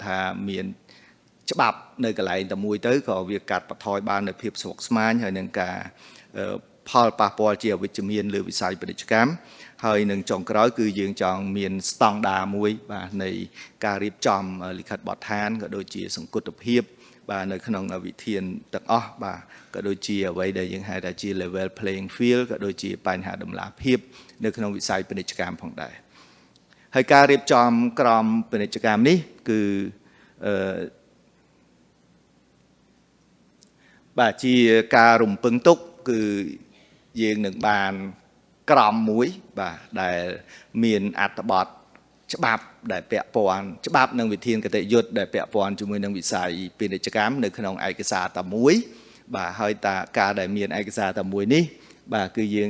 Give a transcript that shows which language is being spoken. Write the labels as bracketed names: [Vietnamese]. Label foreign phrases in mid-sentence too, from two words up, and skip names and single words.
[Khmer] ថាមានច្បាប់នៅកន្លែងតែមួយទៅក៏វាកាត់បន្ថយបាននូវភាពស្មុគស្មាញហើយនឹងការផលប៉ះពាល់ជា អវិជ្ជមានលើវិស័យពាណិជ្ជកម្មហើយនឹងចុងក្រោយគឺយើងចង់មានស្តង់ដារមួយបាទនៃការរៀបចំលិខិតបទដ្ឋានក៏ដូចជាសង្គតភាពបាទនៅក្នុងវិធានទាំងអស់បាទក៏ដូចជាអ្វីដែលយើងហៅថាជា [English] level playing field [Khmer] ក៏ដូចជាបញ្ហាដំណាភាពនៅក្នុងវិស័យពាណិជ្ជកម្មផងដែរហើយការរៀបចំក្រមពាណិជ្ជកម្មនេះគឺ បាទជាការរំពឹងទុកគឺយើងនឹងបានក្រមមួយបាទដែលមានអត្ថបទច្បាប់ដែលពាក់ព័ន្ធច្បាប់និងវិធានគតិយុត្តដែលពាក់ព័ន្ធជាមួយនឹងវិស័យពាណិជ្ជកម្មនៅក្នុងឯកសារតែមួយបាទហើយតាការដែលមានឯកសារតែមួយនេះបាទគឺយើង